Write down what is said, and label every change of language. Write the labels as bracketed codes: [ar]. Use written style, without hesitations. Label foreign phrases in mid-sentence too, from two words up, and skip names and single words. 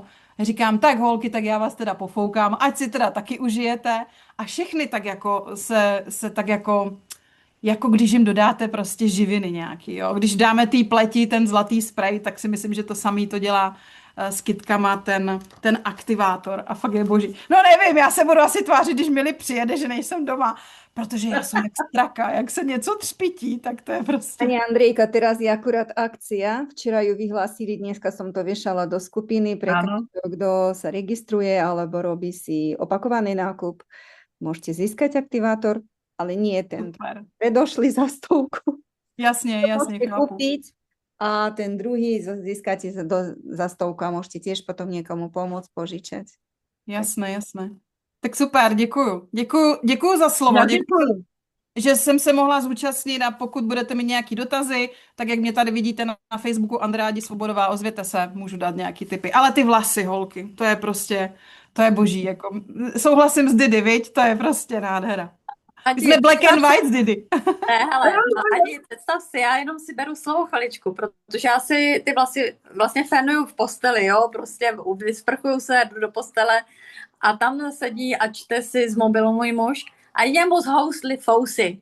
[cs] Říkám, tak holky, tak já vás teda pofoukám, ať si teda taky užijete a všechny tak jako se tak jako když jim dodáte prostě živiny nějaký, jo. Když dáme té pleti ten zlatý sprej, tak si myslím, že to samý to dělá s kytkama ten aktivátor a fakt je boží. No nevím, já se budu asi tvářit, když Mili přijede, že nejsem doma, protože já jsem jak straka, jak se něco třpití, tak to je prostě... [sk] Pani Andrejka, teraz je akurát akcia. Včera ju vyhlásili, dneska som to viešala do skupiny pre každého, kto sa registruje alebo robí si opakovaný nákup. Môžete získať aktivátor, ale nie ten predošli za 100. [cs] Jasně, [sk] Môžete [cs] chápu. [sk] kúpiť a ten druhý získate za 100 a môžete tiež potom niekomu pomôcť požičať. Jasné. Tak super, [cs] děkuju za slovo. Děkuju, že jsem se mohla zúčastnit a pokud budete mít nějaký dotazy, tak jak mě tady vidíte na Facebooku Andrea Svobodová, ozvěte se, můžu dát nějaký tipy. Ale ty vlasy, holky, to je prostě, to je boží. Jako, souhlasím s Didi, viď? To je prostě nádhera. My jsme [en] black and white [cs] s Didi. Ne, hele, Adi, představ si, já jenom si beru svou chviličku, protože já si ty vlasy vlastně fénuju v posteli, jo, prostě vysprchuju se, jdu do postele a tam sedí a čte si z mobilu můj muž a jemu zhoustli fousy.